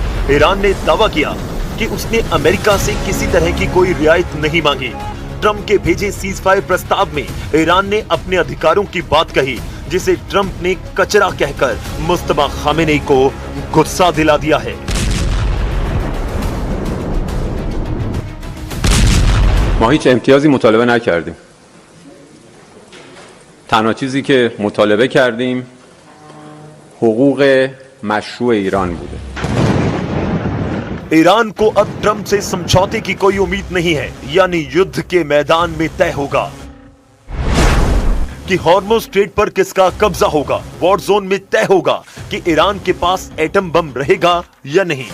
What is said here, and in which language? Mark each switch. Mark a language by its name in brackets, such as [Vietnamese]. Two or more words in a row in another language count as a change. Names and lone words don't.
[Hindi] ईरान ने दावा किया कि उसने अमेरिका से किसी तरह की कोई रियायत नहीं मांगी। ट्रंप के भेजे [English] cease fire [Hindi] प्रस्ताव में ईरान ने अपने अधिकारों की बात कही, जिसे ट्रंप ने कचरा कहकर मुस्तफा खामेनेई को गुस्सा दिला दिया है। [Persian] ما هیچ امتیازی مطالبه نکردیم. تنها چیزی که مطالبه کردیم حقوق مشروع ایران بوده. [Hindi] ईरान को अब ट्रंप से समझौते की कोई उम्मीद नहीं है, यानी युद्ध के मैदान में तय होगा कि हॉर्मुज़ स्ट्रेट पर किसका कब्जा होगा। [English] war zone [Hindi] में तय होगा कि ईरान के पास [English] atom bomb [Hindi] रहेगा या नहीं।